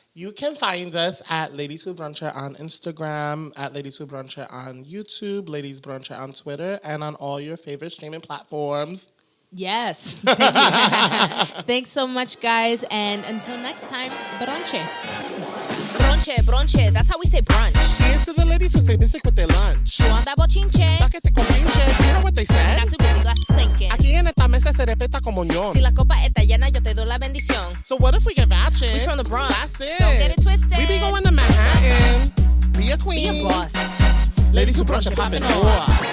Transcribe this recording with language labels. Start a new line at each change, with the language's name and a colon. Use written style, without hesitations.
English: You can find us at Ladies Who Bruncher on Instagram, at Ladies Who Bruncher on YouTube, Ladies Bruncher on Twitter, and on all your favorite streaming platforms. Yes. Thanks so much, guys. And until next time, bronche. Bronche. That's how we say brunch. Here's to the ladies who stay busy with their lunch. You want that bochinche?
Spanish: Sáquete con pinche.
English: You hear what they said? Not too busy, glasses clinking.
Spanish: Aquí en esta mesa se respeta como ñón. Si la copa está llena, yo te doy la bendición.
English: So what if we get ratchet? We from the Bronx. That's it. Don't get it twisted. We be going to Manhattan. Be a queen. Be a boss. Ladies who brunch and poppin' off.